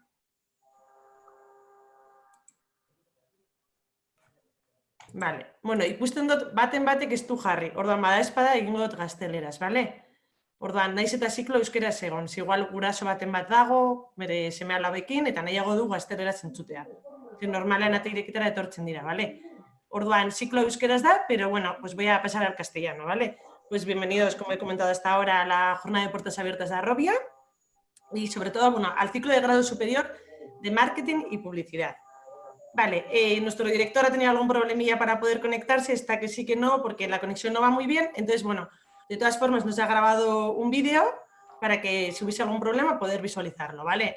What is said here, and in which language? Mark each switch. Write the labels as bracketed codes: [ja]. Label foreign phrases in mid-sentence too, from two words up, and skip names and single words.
[eu] Bale, ikusten dut baten batek ez du jarri. Orduan, bada espada egingo dut gazteleraz, bale? Orduan, naiz eta ziklo euskeraz egon. Igual guraso baten bat dago, bere seme alabekin, eta nahiago du gazteleraz entzutea. Normalean ate irekitara etortzen dira, bale? Orduan, ziklo euskeraz da, [es] pero bueno, pues voy a pasar al castellano, ¿vale? Pues bienvenidos, como he comentado hasta ahora, a la jornada de puertas abiertas de Arrobia y sobre todo, al ciclo de grado superior de marketing y publicidad. Vale, nuestro director ha tenido algún problemilla para poder conectarse, está que sí que no, porque la conexión no va muy bien, entonces, de todas formas nos ha grabado un vídeo para que si hubiese algún problema poder visualizarlo, ¿vale?